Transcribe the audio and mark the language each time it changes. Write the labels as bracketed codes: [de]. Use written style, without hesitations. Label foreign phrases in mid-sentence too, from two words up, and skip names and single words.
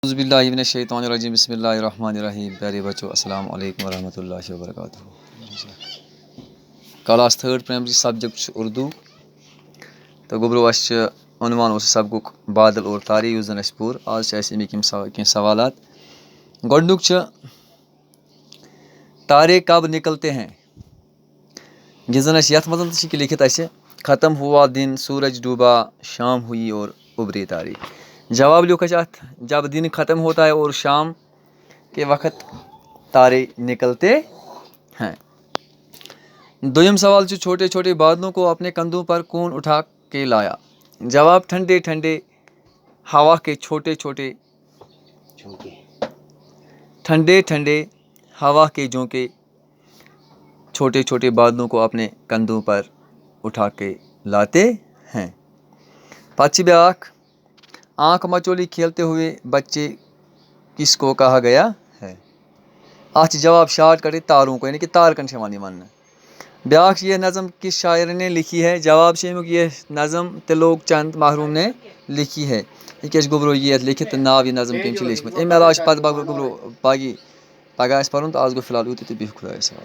[ar] اعوذ باللہ من الشیطان الرجیم بسم اللہ الرحمن الرحیم. [ur] پیارے بچوں [ar] السلام علیکم ورحمۃ اللہ وبرکاتہ. [en] Class 3 primary subject [ur] اردو تو گوبرو عنوان سبق بادل اور تارے [ks] یس زن اس پور [ur] آج [ks] امیک کینٛہہ سوالات. گۄڈنیُک چھُ [ur] تارے کب نکلتے ہیں. [ks] یہ زن یتھ منٛز تہِ لکھت اسہِ [ur] ختم ہوا دن سورج ڈوبا شام ہوئی اور ابھرے تارے. جواب لکھا اتھ جب دن ختم ہوتا ہے اور شام کے وقت تارے نکلتے ہیں. [ks] دویم سوال چھُ [ur] چھوٹے چھوٹے بادلوں کو اپنے کندھوں پر کون اٹھا کے لایا. جواب ٹھنڈے ٹھنڈے ہوا کے ہوا کے جھونکے چھوٹے چھوٹے بادلوں کو اپنے کندھوں پر اٹھا کے لاتے ہیں. [ks] پتہٕ چھِ بیٛاکھ [ur] آنکھ مچولی کھیلتے ہوئے بچے کس کو کہا گیا ہے. [ks] اتھ جواب [en] short cut [ur] تاروں کو یعنی کہ [ks] تارکن چھِ یِوان یہِ وننہٕ. [ur] بیٛاکھ یہ نظم کس شاعر نے لکھی ہے. [ks] جواب چھُ امیُک [ur] یہ نظم تِلوک چند محروم نے لکھی ہے. [ks] یہ کیٛاہ چھُ گوٚبرو یہِ لیکھِتھ تہٕ ناو یہِ نظم کٔمۍ چھِ لیچھمٕژ. اَمہِ علاوٕ چھِ پتہٕ گوٚبرو پگاہ آسہِ پرُن تہٕ آز گوٚو فِلحال یوٗتُے تہٕ بِہِو خۄدایَس حوالہٕ.